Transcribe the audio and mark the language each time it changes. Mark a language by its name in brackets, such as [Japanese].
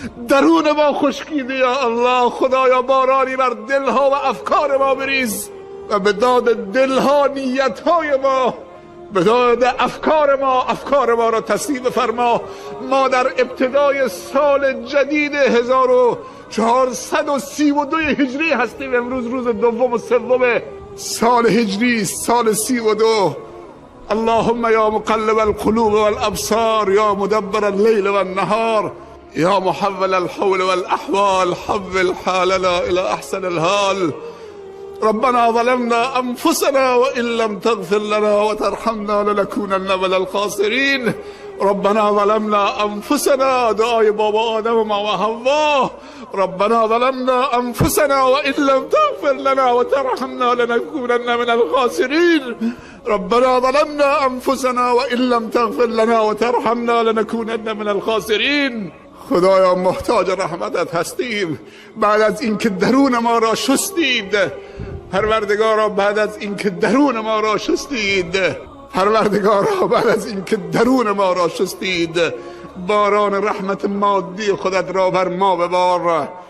[Persian] درون ما خشکیده [Arabic] یا الله. [Persian] خدایا بارانی بر دلها و افکار ما بریز و به داد دلها نیتهای ما، به داد افکار ما را تصدیق فرما. ما در ابتدای سال جدید 1432 هجری هستیم. امروز روز دوم و سوم سال هجری، سال 32. [Arabic] اللهم یا مقلب القلوب والابصار، یا مدبر الليل والنهار، یا محول الحول والاحوال، حول حالنا الى احسن الحال. ربنا ظلمنا انفسنا وان لم تغفر لنا وترحمنا لنكونن من الخاسرین. ربنا ظلمنا انفسنا، [Persian] دعای بابا آدم و ما و حوا. [Arabic] ربنا ظلمنا انفسنا وان لم تغفر لنا وترحمنا لنكونن من الخاسرین. ربنا ظلمنا انفسنا وان لم تغفر لنا وترحمنا لنكونن من الخاسرین. [Persian] خدایا محتاج رحمتت هستیم. بعد از اینکه درون ما را شستید پروردگارا، بعد از اینکه درون ما را شستید پروردگارا، بعد از اینکه درون ما را شستید، باران رحمت مادی خودت را بر ما ببار.